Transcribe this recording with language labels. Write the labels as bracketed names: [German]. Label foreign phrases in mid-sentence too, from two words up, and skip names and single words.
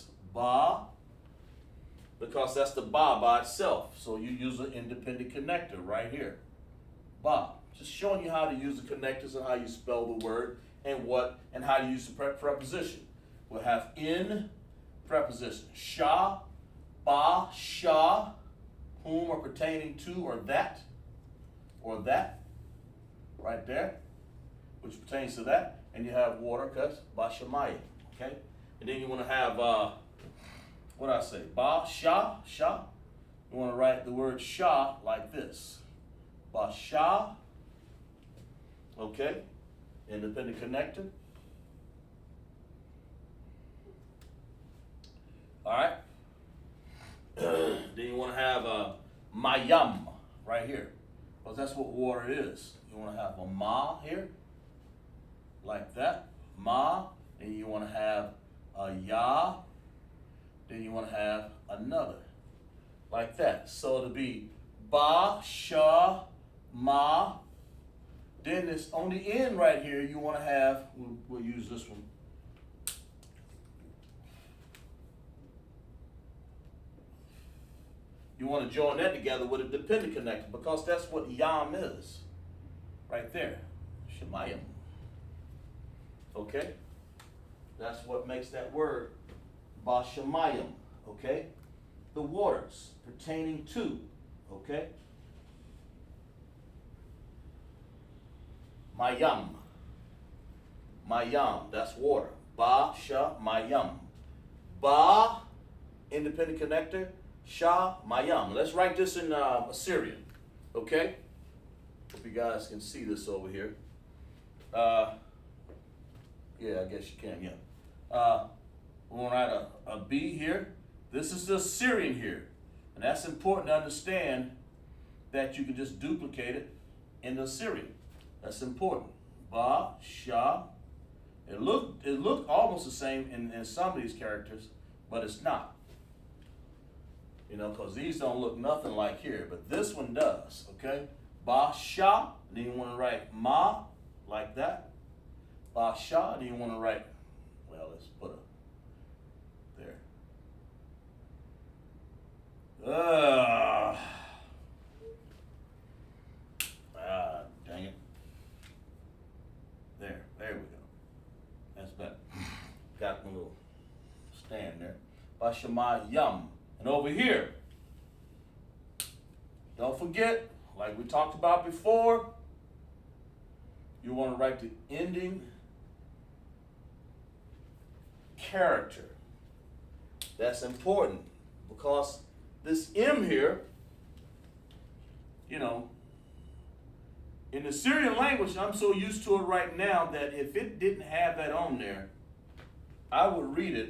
[English] Ba, because that's the ba by itself. So you use an independent connector right here. Ba. Just showing you how to use the connectors and how you spell the word and how to use the preposition. We'll have in preposition. [Hebrew] Sha, ba, sha, [English] whom or pertaining to or that, right there, which pertains to that. And you have water, because bashamayim, okay? And then you want to have, what do I say? [Hebrew] Ba, sha, sha. [English] You want to write the word sha like this. [Hebrew] Ba, sha, [English] okay? Independent connector. All right? Then you want to have mayam right here, because that's what water is. You want to have a ma here, like that, ma. Then you want to have a ya. Then you want to have another, like that. So it'll be [Hebrew] ba, sha, ma. [English] Then this on the end right here, you want to have. We'll use this one. You want to join that together with a dependent connector, because that's what yam is. Right there. Shemayim. Okay? That's what makes that word bashamayim. Okay? The waters pertaining to. Okay? Mayam. Mayam. That's water. [Hebrew] Ba, sha, mayam. [English] Ba, independent connector. [Hebrew] Sha mayam. [English] Let's write this in Assyrian, okay? Hope you guys can see this over here. Yeah, I guess you can, yeah. We're going to write a B here. This is the Assyrian here. And that's important to understand that you can just duplicate it in the Assyrian. That's important. [Hebrew] Ba, sha. [English] It looked almost the same in some of these characters, but it's not. You know, because these don't look nothing like here, but this one does, okay? [Hebrew] Ba, sha, [English] then you want to write ma, like that. [Hebrew] Ba, sha, [English] then you want to write, well, let's put a, there. Dang it. There we go. That's better. Got my little stand there. [Hebrew] Ba, sha, ma, [English] yum. And over here, don't forget, like we talked about before, you want to write the ending character That's important because this M here, you know, in the Syrian language, I'm so used to it right now that if it didn't have that on there, I would read it.